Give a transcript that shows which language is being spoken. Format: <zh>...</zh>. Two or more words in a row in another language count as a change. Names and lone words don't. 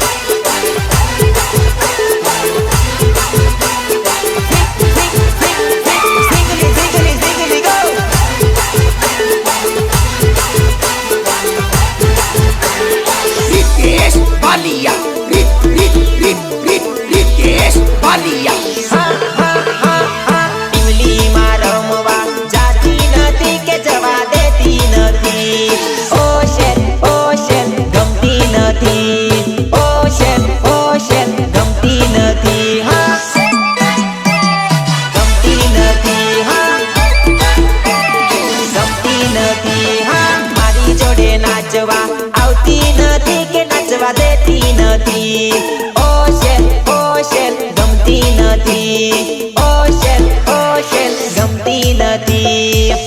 <en>Ziggly, ziggly, ziggly, go! Ritesh Balia. Ritesh Balia.</en> <gu>ઇમલીમાં રમવા જાતી નથી કે જવા દેતી નથી ઓશન ઓશન ગમતી નથી ઓશન ઓશન ગમતી નથી હા ગમતી નથી હા ગમતી નથી હા મારી જોડે નાચવા આવતી નથી કે નાચવા દેતી નથી ઓશન ઓશન ગમતી નથી ઓશન ઓશન ગમતી નથી</gu>